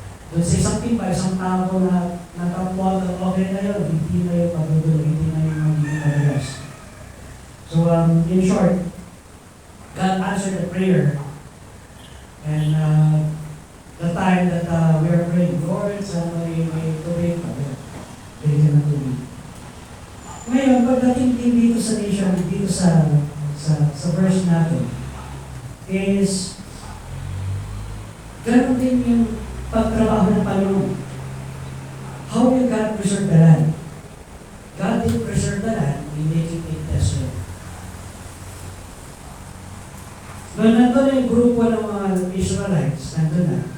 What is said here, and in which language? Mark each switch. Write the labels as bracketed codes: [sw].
[tl] Doon sa isang timba, isang tabo na tap water, okay na yun. Hindi na yun magugulo, hindi na yun magiging madalas. [en] So, in short, God answered the prayer. And the time that we are praying, Lord, [tl] sana may tubig, bigyan ng tubig. Ngayon, pagdating din dito sa nation, dito sa verse natin, is ganun din yung pagtrabaho ng Panginoon. [en] How will God preserve the land? God did preserve the land in making it desolate. [tl] Noon nandun na yung grupo ng mga Israelites, nandun na.